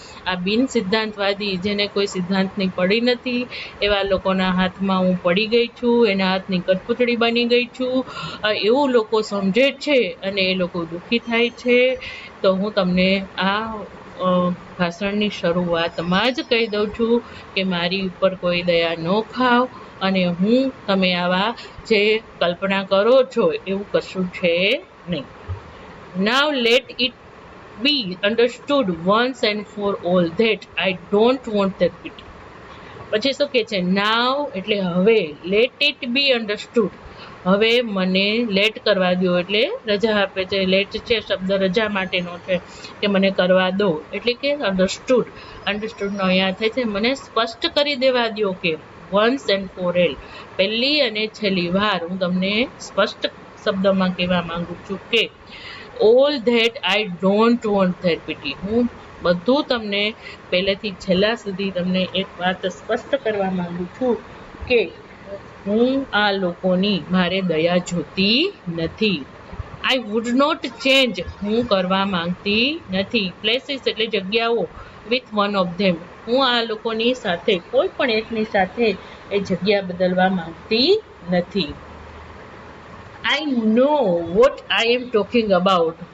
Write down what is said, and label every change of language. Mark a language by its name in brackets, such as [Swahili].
[Gujarati] આ બિન સિદ્ધાંતવાદી, જેને કોઈ સિદ્ધાંતની પડી નથી, એવા લોકોના હાથમાં હું પડી ગઈ છું, એના હાથની કઠપૂતળી બની ગઈ છું, એવું લોકો સમજે છે અને એ લોકો દુઃખી થાય છે. તો હું તમને આ ભાષણની શરૂઆતમાં જ કહી દઉં છું કે મારી ઉપર કોઈ દયા ન ખાવ અને તમે આવા જે કલ્પના કરો છો એવું કશું છે નહીં. [English] Now let it be understood once and for all that I don't want their pity. [Gujarati] પછી શું કહે છે? Now એટલે હવે, let it be understood, હવે મને લેટ કરવા દો, એટલે રજા આપે છે. લેટ છે શબ્દ રજા માટેનો છે કે મને કરવા દો, એટલે કે અન્ડરસ્ટુડનો અહીંયા થાય છે મને સ્પષ્ટ કરી દેવા દો કે once and for all. પહેલી અને છેલ્લી વાર હું તમને સ્પષ્ટ શબ્દમાં કહેવા માંગુ છું કે all that I don't want that pity. હું બધું તમને પહેલેથી છેલ્લા સુધી તમને એક વાત સ્પષ્ટ કરવા માંગુ છું કે હું આ લોકોની મારે દયા જોતી નથી. I would not change. હું કરવા માંગતી નથી. Places એટલે જગ્યાઓ. With one of them. હું આ લોકોની સાથે કોઈ પણ એકની સાથે એ જગ્યા બદલવા માંગતી નથી. [English] I know what I am talking about.